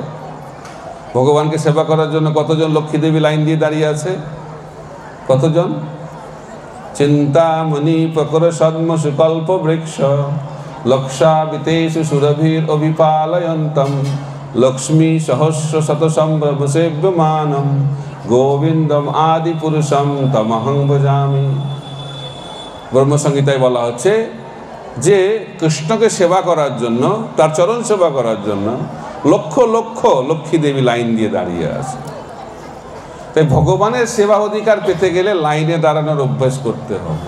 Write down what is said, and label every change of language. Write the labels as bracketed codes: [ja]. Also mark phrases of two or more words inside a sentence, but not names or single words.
[bn] ভগবানকে সেবা করার জন্য কতজন লক্ষ্মী দেবী লাইন দিয়ে দাঁড়িয়ে আছে? [sa] কতজন? চিন্তামণি প্রকর সদ্ম সুকল্প বৃক্ষ লক্ষাবিতেষু সুরভির অভিপালয়ন্তম লক্ষ্মী সহস্র শত সম্ভ্রম সেব্যমানম গোবিন্দম আদি পুরুষম তমহং ভজামি। [bn] ব্রহ্মসংহিতায় বলা হচ্ছে যে কৃষ্ণকে সেবা করার জন্য, তার চরণ সেবা করার জন্য লক্ষ লক্ষ লক্ষ্মী দেবী লাইন দিয়ে দাঁড়িয়ে আছে। তাই ভগবানের সেবা অধিকার পেতে গেলে লাইনে দাঁড়ানোর অভ্যাস করতে হবে।